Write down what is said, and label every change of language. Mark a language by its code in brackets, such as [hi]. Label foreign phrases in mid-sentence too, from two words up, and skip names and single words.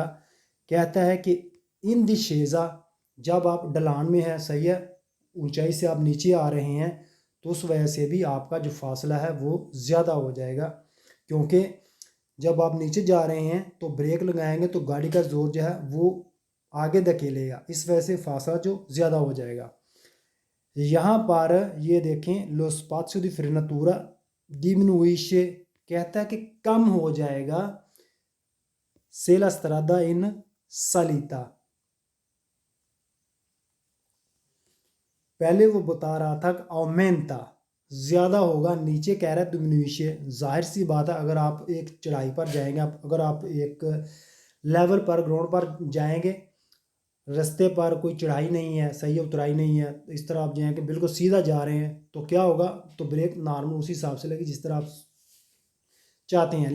[hi] कहता है कि [it] in discesa, [hi] जब आप ढलान में हैं, सही है, ऊंचाई से आप नीचे आ रहे हैं तो उस वजह से भी आपका जो फासला है वो ज़्यादा हो जाएगा। क्योंकि जब आप नीचे जा रहे हैं तो ब्रेक लगाएंगे तो गाड़ी का जोर जो है वो आगे धकेलेगा, इस वजह से फासला जो ज़्यादा हो जाएगा। यहाँ पर ये देखें, [it] लो स्पाazio di frenatura diminuisce, [hi] कहता है कि कम हो जाएगा [it] se la strada in salita। [hi] पहले वो बता रहा था कि aumenta, ज़्यादा होगा, नीचे कह रहा है diminuisce। जाहिर सी बात है, अगर आप एक चढ़ाई पर जाएंगे, अगर आप एक लेवल पर ग्राउंड पर जाएंगे, रास्ते पर कोई चढ़ाई नहीं है, सही है, उतराई नहीं है, इस तरह आप जाएंगे बिल्कुल सीधा जा रहे हैं तो क्या होगा, तो ब्रेक नॉर्मल उसी हिसाब से लगी जिस तरह आप चाहते हैं।